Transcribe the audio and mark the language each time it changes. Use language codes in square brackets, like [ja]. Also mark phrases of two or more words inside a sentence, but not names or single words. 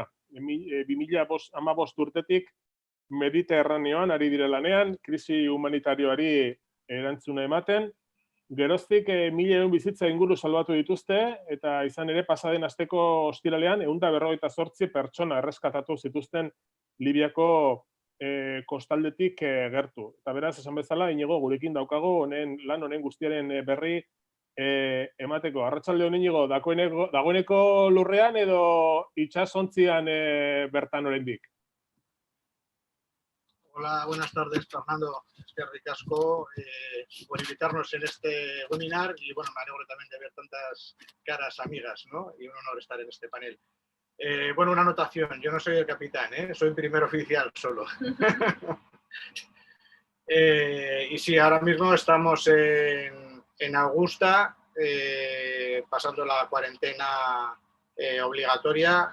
[eu] 2015 urtetik Mediterraneoan ari dire lanean, krisi humanitarioari erantzuna ematen, geroztik 1000 bizitza inguru salbatu dituzte, eta izan ere pasaden asteko ostiralean 158 pertsona erreskatatu zituzten Libiako kostaldetik gertu. Eta beraz, esan bezala, Inigo, gurekin daukago lan honen guztiaren berri emateko. Arratsalde hon, Inigo, dagoeneko lurrean edo itsasontzian bertan oraindik? [es] Hola, buenas tardes, Fernando. [eu] Eskerrik asko [es] por invitarnos en este webinar y, bueno, me alegro también de ver tantas caras amigas, ¿no? Y un honor estar en este panel. Bueno, una anotación, yo no soy el capitán, soy primer oficial solo. Y sí, ahora mismo estamos en Augusta, pasando la cuarentena obligatoria.